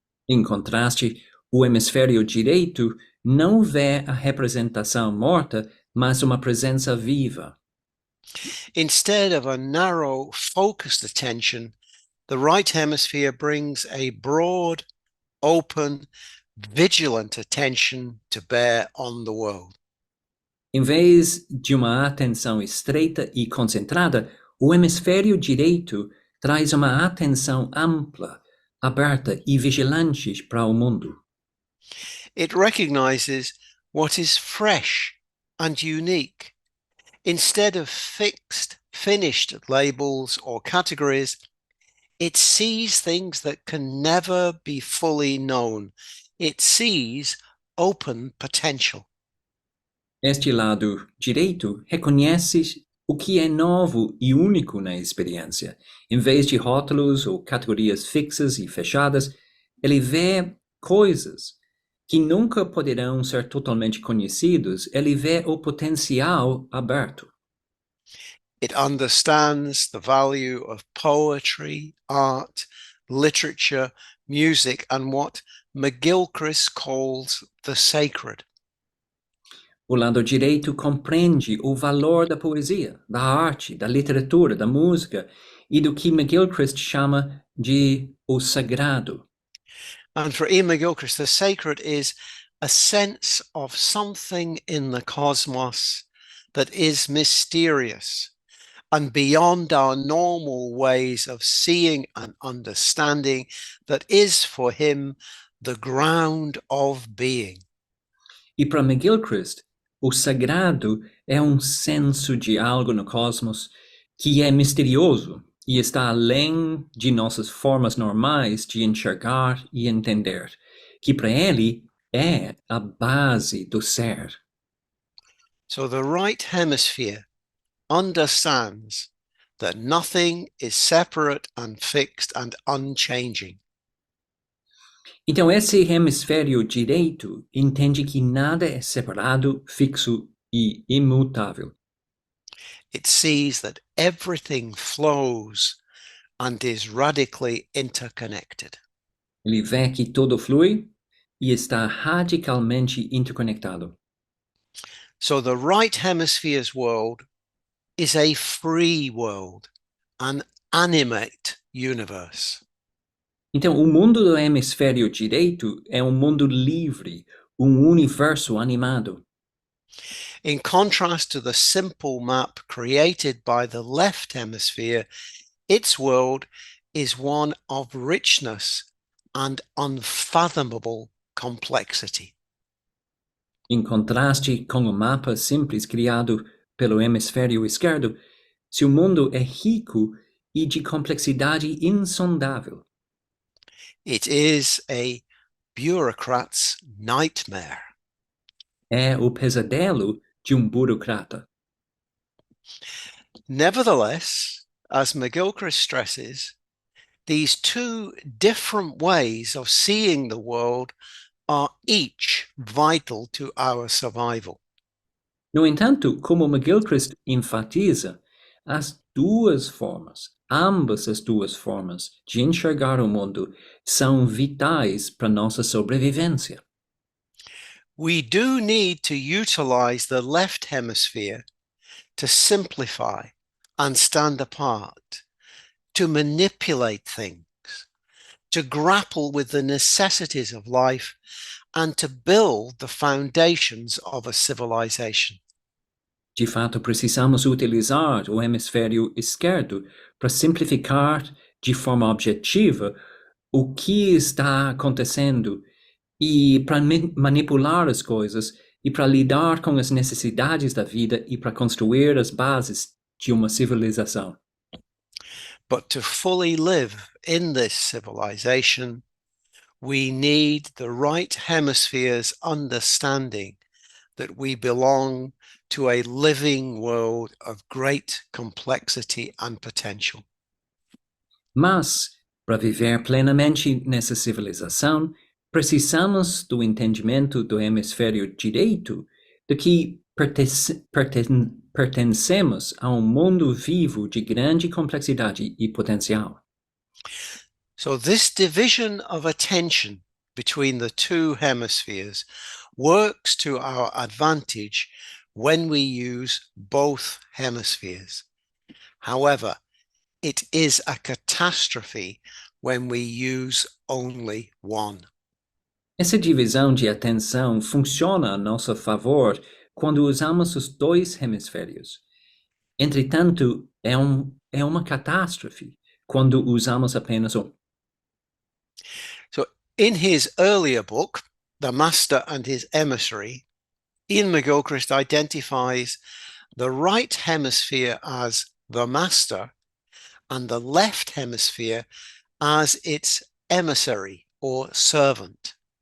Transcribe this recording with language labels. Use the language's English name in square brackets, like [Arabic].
[Portuguese] Em contraste, o hemisfério direito não vê a representação morta, mas uma presença viva. [English] Instead of a narrow, focused attention, the right hemisphere brings a broad, open, vigilant attention to bear on the world. [Portuguese] Em vez de uma atenção estreita e concentrada, o hemisfério direito traz uma atenção ampla, aberta e vigilante para o mundo. [English] It recognizes what is fresh and unique. Instead of fixed, finished labels or categories, it sees things that can never be fully known. It sees open potential. [Portuguese] Este lado direito reconhece o que é novo e único na experiência. Em vez de rótulos ou categorias fixas e fechadas, ele vê coisas que nunca poderão ser totalmente conhecidos. Ele vê o potencial aberto. [English] It understands the value of poetry, art, literature, music, and what McGilchrist calls the sacred. [Portuguese] O lado direito compreende o valor da poesia, da arte, da literatura, da música e do que McGilchrist chama de o sagrado. [English] And for Iain McGilchrist, the sacred is a sense of something in the cosmos that is mysterious and beyond our normal ways of seeing and understanding, that is for him the ground of being. [Portuguese] E para McGilchrist, o sagrado é senso de algo no cosmos que é misterioso e está além de nossas formas normais de enxergar e entender, que para ele é a base do ser. [English] So the right hemisphere understands that nothing is separate and fixed and unchanging. [Portuguese] Então, esse hemisfério direito entende que nada é separado, fixo e imutável. [English] It sees that everything flows and is radically interconnected. [Portuguese] Ele vê que tudo flui e está radicalmente interconectado. [English] So the right hemisphere's world is a free world, an animate universe. [Portuguese] Então, o mundo do hemisfério direito é mundo livre, universo animado. [English] In contrast to the simple map created by the left hemisphere, its world is one of richness and unfathomable complexity. [Portuguese] Em contraste com o mapa simples criado pelo hemisfério esquerdo, seu mundo é rico e de complexidade insondável. [English] It is a bureaucrat's nightmare. [Portuguese] É o pesadelo de burocrata. [English] Nevertheless, as McGilchrist stresses, these two different ways of seeing the world are each vital to our survival. [Portuguese] No entanto, como McGilchrist enfatiza, as duas formas, Ambas as duas formas de enxergar o mundo são vitais para nossa sobrevivência. [English] We do need to utilize the left hemisphere to simplify and stand apart, to manipulate things, to grapple with the necessities of life, and to build the foundations of a civilization. [Portuguese] De fato, precisamos utilizar o hemisfério esquerdo para simplificar de forma objetiva o que está acontecendo e para manipular as coisas e para lidar com as necessidades da vida e para construir as bases de uma civilização. [English] But to fully live in this civilization, we need the right hemisphere's understanding that we belong to a living world of great complexity and potential. [Portuguese] Mas, para viver plenamente nessa civilização, precisamos do entendimento do hemisfério direito de que pertencemos a um mundo vivo de grande complexidade e potencial. [English] So this division of attention between the two hemispheres works to our advantage when we use both hemispheres. However, it is a catastrophe when we use only one. [Portuguese] Essa divisão de atenção funciona a nosso favor quando usamos os dois hemisférios. Entretanto, é uma catástrofe quando usamos apenas um. [English] So in his earlier book, The Master and His Emissary, Iain McGilchrist identifies the right hemisphere as the master and the left hemisphere as its emissary or servant.